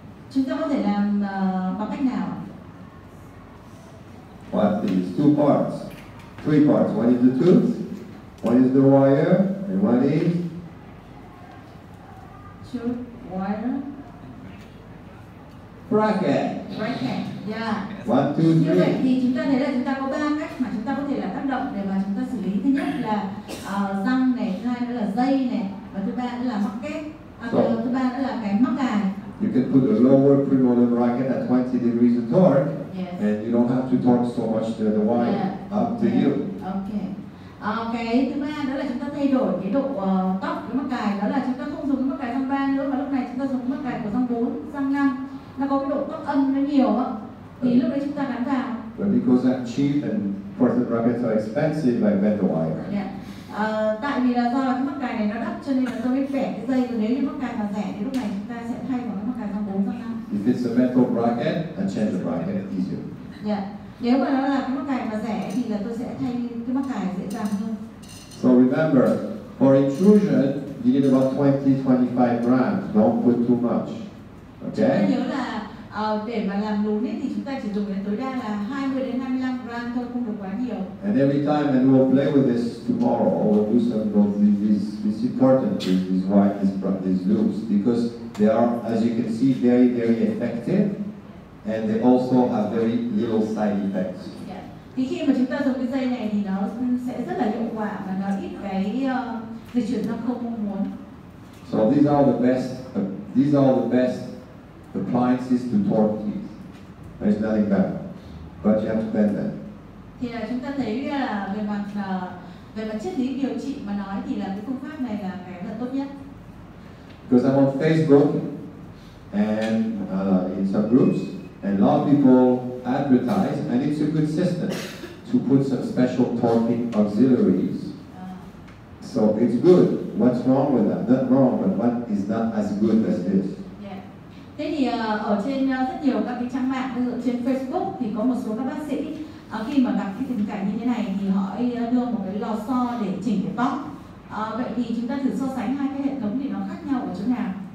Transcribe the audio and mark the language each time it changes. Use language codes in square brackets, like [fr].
[vi] Chúng ta có thể làm bằng cách nào? [en] What is two parts? Three parts. One is the tooth, one is the wire, and one is Tooth, wire, bracket. bracket. Yeah. 1, 2, 3. [vi] Như vậy thì chúng ta thấy là chúng ta có 3 cách mà chúng ta có thể là tác động để mà chúng ta xử lý. Thứ nhất là răng này, thứ hai nữa là dây này, và thứ ba nữa là mắc kép. Thứ ba nữa là cái mắc cài. [en] You can put a lower premolar bracket at 20 degrees of torque, Yes. and you don't have to torque so much the wire. Yeah. Up to you. Okay. [vi] Cái thứ ba đó là chúng ta thay đổi cái độ tóc cái mắc cài, đó là chúng ta không dùng cái mắc cài răng 3 nữa, mà lúc này chúng ta dùng cái mắc cài của răng 4, răng 5. Nó có cái độ tóc âm nó nhiều á, thì lúc đấy chúng ta gắn vào. [en] But because I'm cheap and porcelain brackets are expensive, I bend the wire. Yeah. [vi] Tại vì là do là cái mắc cài này nó đắt, cho nên là tôi mới bẻ cái dây, và nếu như mắc cài mà rẻ thì lúc này chúng ta sẽ thay bằng cái mắc cài răng 4, răng 5. [en] If it's a metal bracket, I change the bracket easier. Yeah. [vi] Nếu mà nó là cái mắc cài mà rẻ thì là tôi sẽ thay cái mắc cài dễ dàng hơn. [en] So remember, for intrusion, you need about 20-25 grams. Don't put too much. [vi] Chúng ta [en] Okay? [vi] nhớ là để mà làm lún ấy thì chúng ta chỉ dùng đến tối đa là 20 đến 25 gram thôi, không được quá nhiều. [en] And every time, and we'll play with this tomorrow, or we'll do some of these important things, these loops, because they are, as you can see, very, very effective, and they also have very little side effects. Yeah. [vi] Thì khi mà chúng ta dùng cái dây này thì nó sẽ rất là hiệu quả và nó ít cái dịch chuyển răng không mong muốn. [en] So these are the best appliances to torque teeth. There's nothing better, but you have to bend them. [vi] Thì là chúng ta thấy là về mặt Về mặt triết lý điều trị mà nói thì là cái phương pháp này là cái là tốt nhất. [en] Because I'm on Facebook and in some groups, and a lot of people advertise, and it's a good system to put some special talking auxiliaries. So it's good. What's wrong with that? Not wrong, but what is not as good as this? Yeah. [vi] Thế thì ở trên rất nhiều các cái trang mạng, ví dụ trên Facebook thì có một số các bác sĩ khi mà gặp cái tình cảnh như thế này thì họ đưa một cái lò xo để chỉnh cái tóc. Vậy thì chúng ta thử so sánh hai cái hệ thống thì nó khác nhau ở chỗ nào?